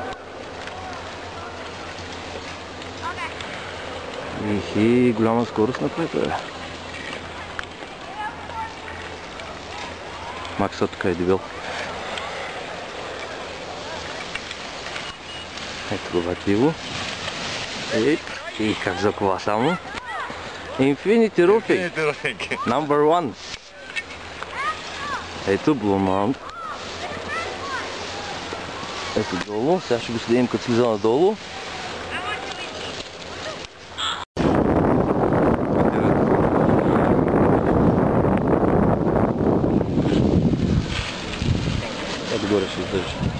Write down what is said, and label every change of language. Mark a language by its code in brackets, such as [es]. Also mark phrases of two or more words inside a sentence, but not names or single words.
[bg] Ихи, голяма скорост напред, бе. Максът тук е дебил. Ето го бати Иво. И как закова само. Infinity Roofing. Number 1. Ето Blue Mount. Ето долу. Сега ще го следим като слиза надолу. Ето горе ще издържи.